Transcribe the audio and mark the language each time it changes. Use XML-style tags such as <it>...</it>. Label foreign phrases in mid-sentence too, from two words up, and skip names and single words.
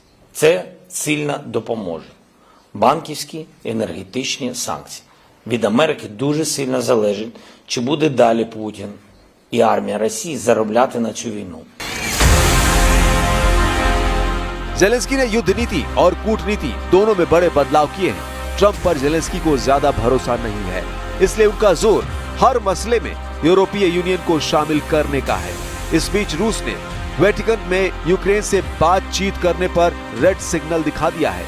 <uk>Це сильно допоможе. Банківські, енергетичні санкції. Від Америки дуже сильно залежить, чи буде далі Путін і армія Росії заробляти на цю війну.</uk> <hi>जेलेंस्की ने युद्ध नीति और कूटनीति दोनों में बड़े बदलाव किए हैं। ट्रंप पर जेलेंस्की को ज्यादा भरोसा नहीं है, इसलिए उनका जोर हर मसले में यूरोपीय यूनियन को शामिल करने का है। इस बीच रूस ने वेटिकन में यूक्रेन से बातचीत करने पर</hi> <en>red signal</en> <hi>दिखा दिया है।</hi>